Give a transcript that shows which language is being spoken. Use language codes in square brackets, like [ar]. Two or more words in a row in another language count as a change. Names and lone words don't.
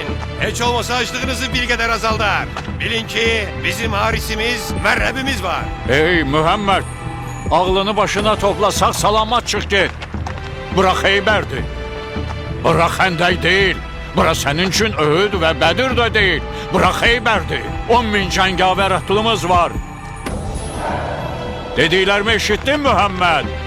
[tr] Hiç olmasa açlığınızı bir kadar azaldar. Bilin ki bizim harisimiz, merhebimiz var. Ey Muhammed, ağlını başına topla, sağ salamat çık git. [az] Bura Xeybərdir. Bura Xəndək deyil. Bura sənin üçün Öhüd və Bədir də deyil. Bura Xeybərdir. 10.000 cəngavər əhlimiz var. Dediklərimi eşitdin Muhammed?